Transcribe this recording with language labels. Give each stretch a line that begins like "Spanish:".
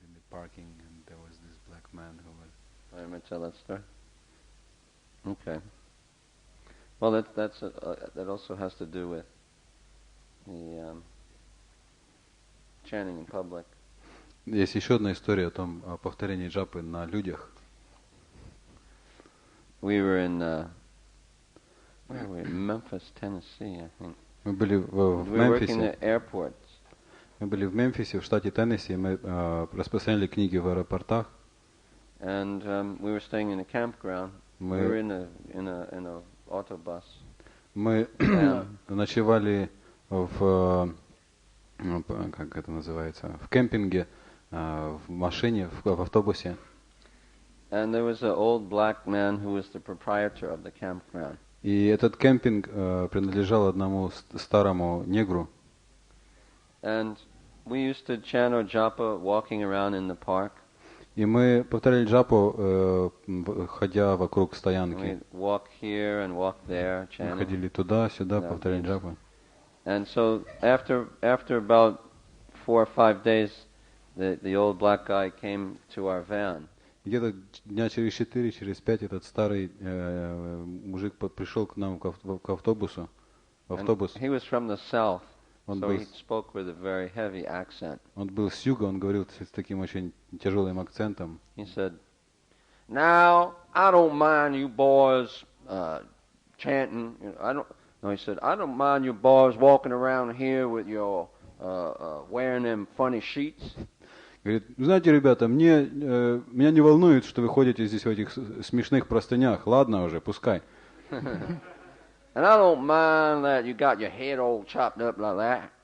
English: parking, and there was this black man who was. I remember tell that story. Okay. Well, that also has to do with the chanting in public.
Russian: Есть еще одна история о повторении джапы на людях.
English: We were in where were we? Memphis, Tennessee, I think.
Russian: Мы были в
English: We were working
Russian: Мемфисе.
English: at airports.
Russian: Мы были в Мемфисе, в штате Теннесси. Мы распространяли книги в аэропортах.
English: And we were staying in a campground. We were in a autobus.
Russian: Мы ночевали в как это называется, в кемпинге, в машине, в автобусе.
English: And there was an old black man who was the proprietor of the campground.
Russian: И этот кемпинг принадлежал одному старому негру.
English: And we used to chant our japa walking around in the park.
Russian: И мы повторяли джапу, ходя вокруг стоянки.
English: We'd walk here and walk there, chanting.
Russian: Ходили туда-сюда, повторяли джапу.
English: And so after about 4 or 5 days, the old black guy came to our van.
Russian: Где-то дня через 4, через 5 этот старый мужик пришел к нам к автобусу. В автобус.
English: He was from the south,
Russian: Он
English: so
Russian: был,
English: he spoke with a very heavy accent.
Russian: он был с юга, он говорил с таким очень тяжелым акцентом.
English: He said, "Now I don't mind you boys chanting. No, he said, I don't mind you boys walking around here with your wearing them funny sheets."
Russian: Говорит, знаете, ребята, меня не волнует, что вы ходите здесь в этих смешных простынях. Ладно уже, пускай.
English: And I don't mind that you got your head all chopped up like that.